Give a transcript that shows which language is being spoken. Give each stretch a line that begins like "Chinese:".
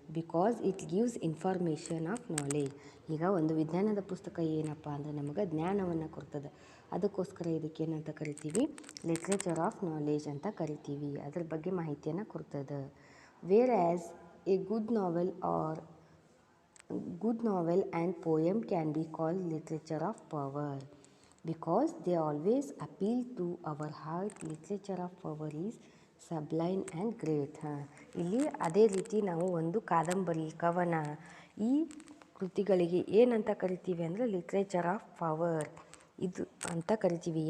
English: Because it gives information of knowledge.
Kannada: ಈಗ ಒಂದು ವಿಜ್ಞಾನದ ಪುಸ್ತಕ ಏನಪ್ಪ ಅಂದರೆ ನಮಗೆ ಜ್ಞಾನವನ್ನು ಕೊಡ್ತದೆ. ಅದಕ್ಕೋಸ್ಕರ ಇದಕ್ಕೇನಂತ ಕರಿತೀವಿ? ಲಿಟ್ರೇಚರ್ ಆಫ್ ನಾಲೇಜ್ ಅಂತ ಕರಿತೀವಿ. ಅದ್ರ ಬಗ್ಗೆ ಮಾಹಿತಿಯನ್ನು ಕೊಡ್ತದೆ.
English: Whereas a good novel or good novel and poem can be called literature of power because they always appeal to our heart. Literature of power is sublime and great.
Kannada: ಇಲ್ಲಿ ಅದೇ ರೀತಿ ನಾವು ಒಂದು ಕಾದಂಬರಿ, ಕವನ, ಈ ಕೃತಿಗಳಿಗೆ ಏನಂತ ಕರಿತೀವಿ ಅಂದರೆ ಲಿಟ್ರೇಚರ್ ಆಫ್ ಪವರ್ ಇದು ಅಂತ ಕರಿತೀವಿ.